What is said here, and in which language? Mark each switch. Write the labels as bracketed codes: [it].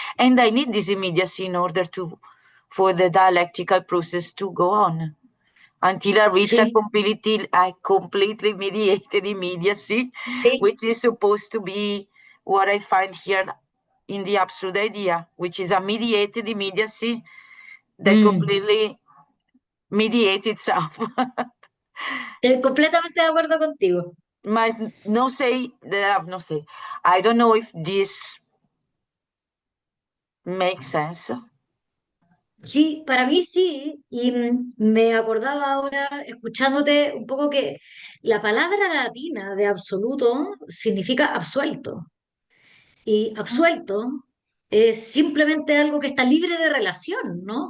[en] And I need this immediacy in order for the dialectical process to go on until I reach a completely mediated immediacy, which is supposed to be what I find here in the absolute idea, which is a mediated immediacy that completely mediates itself. [es] Estoy completamente de acuerdo contigo. [pt] Mas não sei, não sei. [en] I don't know if this makes sense. [es] Sí, para mí sí, y me acordaba ahora, escuchándote un poco que la palabra latina de absoluto significa absuelto, y absuelto es simplemente algo que está libre de relación, ¿no?